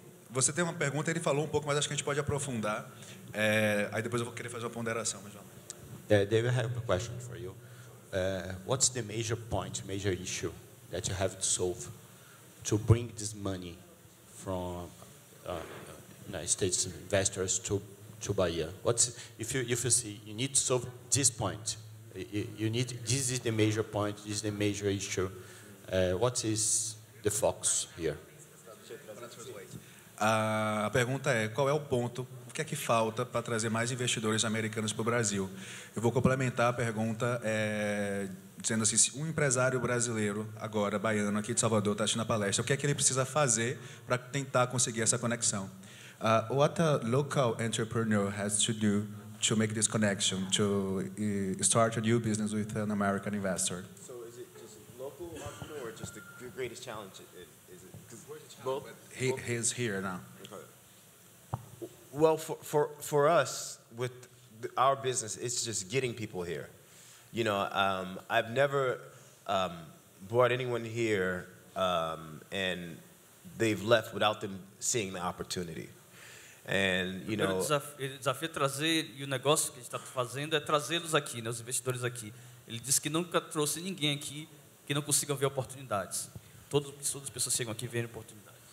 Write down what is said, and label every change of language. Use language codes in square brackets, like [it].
[pt] Você tem uma pergunta, ele falou um pouco, mas acho que a gente pode aprofundar. Aí depois eu vou querer fazer uma ponderação. Mas vamos. [en] David, I have a question for you. What's the major point, major issue that you have to solve to bring this money from United States investors to Bahia? If you see you need to solve this point, this is the major point, this is the major issue. What is the focus here? [pt] A pergunta é, qual é o ponto, o que é que falta para trazer mais investidores americanos para o Brasil? Eu vou complementar a pergunta dizendo assim, se um empresário brasileiro, agora baiano, aqui de Salvador, está assistindo a palestra, o que é que ele precisa fazer para tentar conseguir essa conexão? [en] What a local entrepreneur has to do to make this connection, to start a new business with an American investor? So is it just local entrepreneur or just the greatest challenge? Is it both? He's here now. Okay. Well, for us, with our business, it's just getting people here. You know, I've never brought anyone here and they've left without them seeing the opportunity. And, you know, [pt] O desafio é trazer, e o negócio que a gente está fazendo é trazê-los aqui, né, os investidores aqui. Ele disse que nunca trouxe ninguém aqui que não consigam ver oportunidades. Todas as pessoas chegam aqui e veem oportunidades.